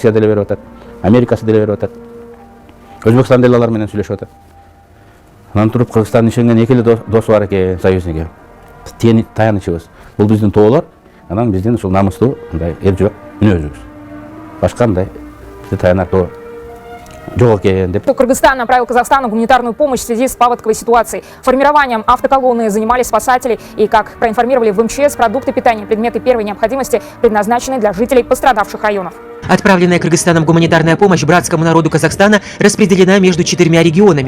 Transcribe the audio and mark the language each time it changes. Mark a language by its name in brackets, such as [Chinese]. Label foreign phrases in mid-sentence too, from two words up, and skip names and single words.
[Kyrgyz] Россия деле берип атат, Америкасы деле берип атат. Өзбекстан деле алар менен сүйлөшүп атат. Анан туруп Кыргызстандын ишенген эки эле досу бар экен, союзники. Таянычыбыз. Бул биздин тоолор, анан биздин ушул намыстуу мындай эл жүрөк мүнөзүбүз. Башка мындай бизде таянар тоо жок экен деп. [Russian] Кыргызстан направил Казахстану гуманитарную помощь в связи с паводковой ситуацией. Формированием автоколонны занимались спасатели и, как проинформировали в МЧС, продукты питания, предметы первой необходимости предназначены для жителей пострадавших районов. Отправленная Кыргызстаном гуманитарная помощь братскому народу Казахстана распределена между 4 регионами.